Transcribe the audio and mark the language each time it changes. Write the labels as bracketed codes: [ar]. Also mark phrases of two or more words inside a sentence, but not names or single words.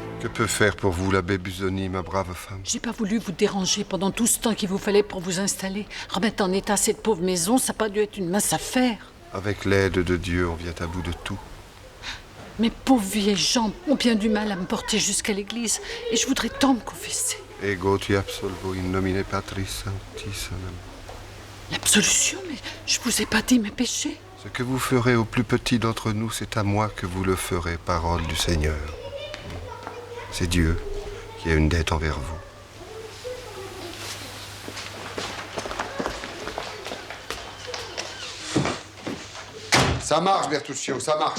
[fr] Que peut faire pour vous l'abbé Busoni, ma brave femme? J'ai pas voulu vous déranger pendant tout ce temps qu'il vous fallait pour vous installer. Remettre en état cette pauvre maison, ça n'a pas dû être une mince affaire. Avec l'aide de Dieu, on vient à bout de tout. Mes pauvres vieilles jambes ont bien du mal à me porter jusqu'à l'église. Et je voudrais tant me confesser. [la] Ego ti absolvo in nomine Patris Sanctissimum. [fr] L'absolution, mais je vous ai pas dit mes péchés. Ce que vous ferez au plus petit d'entre nous, c'est à moi que vous le ferez, parole du Seigneur. C'est Dieu qui a une dette envers vous. Ça marche, Bertuccio, ça marche.